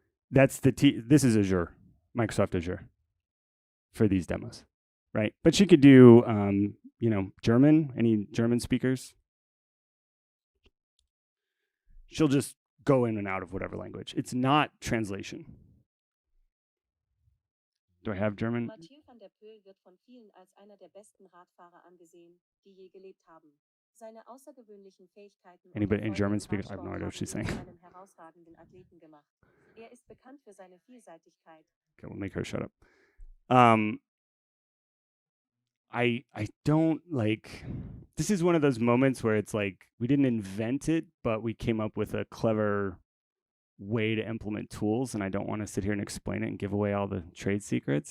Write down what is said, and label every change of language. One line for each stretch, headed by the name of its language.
English: That's this is Azure, Microsoft Azure for these demos, right? But she could do, German, any German speakers. She'll just go in and out of whatever language. It's not translation. Do I have German?
German: Mathieu van der Poel wird von vielen als einer der besten Radfahrer angesehen, die je gelebt haben. Seine außergewöhnlichen Fähigkeiten
English: Anybody in German speaker? I have no idea what she's saying.
German: einen herausragenden Athleten gemacht. Ist bekannt für seine Vielseitigkeit.
English: Okay, we'll make her shut up. I don't like. This is one of those moments where it's like we didn't invent it, but we came up with a clever way to implement tools, and I don't want to sit here and explain it and give away all the trade secrets.